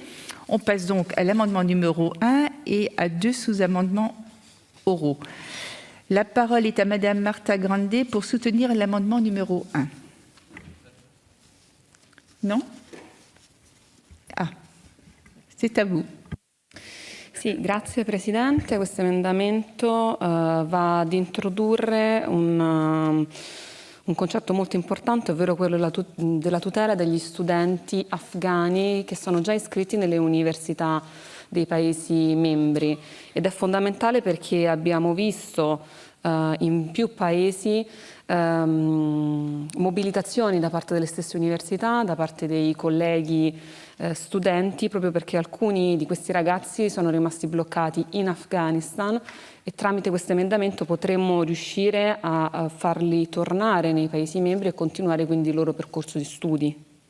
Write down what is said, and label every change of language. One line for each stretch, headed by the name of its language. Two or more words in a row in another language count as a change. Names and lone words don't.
French: On passe donc à l'amendement numéro 1 et à 2 sous-amendements oraux. La parole est à Madame Marta Grande pour soutenir l'amendement numéro 1. Non? Ah, c'est à vous.
Italian: Sì, grazie Presidente. Questo emendamento va ad introdurre un concetto molto importante, ovvero quello della tutela degli studenti afghani che sono già iscritti nelle università dei Paesi membri, ed è fondamentale perché abbiamo visto in più Paesi mobilitazioni da parte delle stesse università, da parte dei colleghi studenti, proprio perché alcuni di questi ragazzi sono rimasti bloccati in Afghanistan e tramite questo emendamento potremmo riuscire a farli tornare nei Paesi membri e continuare quindi il loro percorso di studi.